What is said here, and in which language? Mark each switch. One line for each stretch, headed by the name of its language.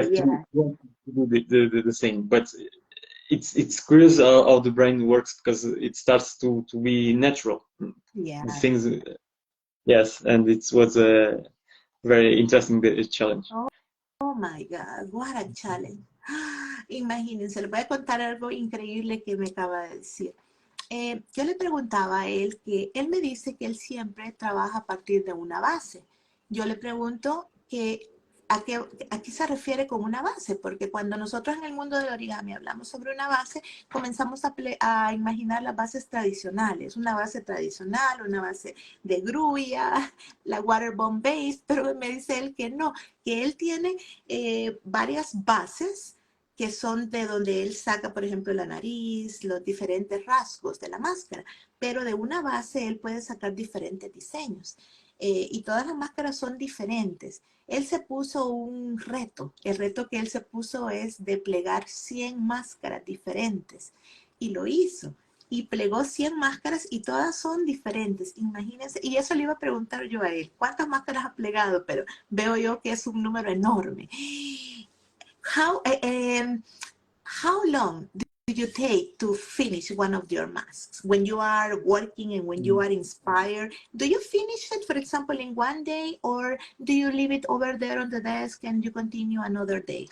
English: have to Yeah. want to do the same, but it's curious how the brain works, because it starts to be natural. Yeah. The things, yes, and it was a very interesting challenge. Oh my God, what a challenge.
Spanish: Imagínense, les voy a contar algo increíble que me acaba de decir. Yo le preguntaba a él que él me dice que él siempre trabaja a partir de una base. Yo le pregunto que a qué se refiere con una base, porque cuando nosotros en el mundo del origami hablamos sobre una base, comenzamos a imaginar las bases tradicionales, una base tradicional, una base de grulla, la water bomb base, pero me dice él que no, que él tiene varias bases que son de donde él saca, por ejemplo, la nariz, los diferentes rasgos de la máscara, pero de una base él puede sacar diferentes diseños. Y todas las máscaras son diferentes. Él se puso un reto. El reto que él se puso es de plegar 100 máscaras diferentes. Y lo hizo. Y plegó 100 máscaras y todas son diferentes. Imagínense. Y eso le iba a preguntar yo a él. ¿Cuántas máscaras ha plegado? Pero veo yo que es un número enorme.
English: How, how long do you take to finish one of your masks? When you are working and when you are inspired, do you finish it, for example, in one day, or do you leave it over there on the desk and you continue another day?